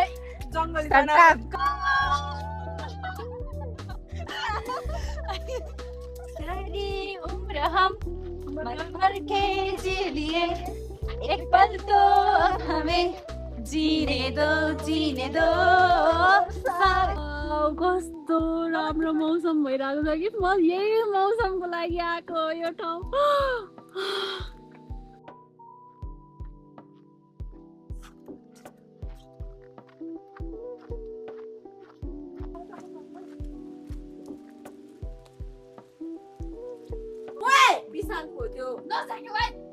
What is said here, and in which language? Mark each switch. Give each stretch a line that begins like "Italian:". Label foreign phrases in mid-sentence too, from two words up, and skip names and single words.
Hindi: जंगली गाना सारी उम्र हम मर मर के जी लिए एक पल तो हमें जीने दो
Nepali: कस्तो राम्रो मौसम भइरहेको छ कि म यही मौसमको लागि आएको यो ठाउँ बिसालको त्यो नसाक्यो भाइ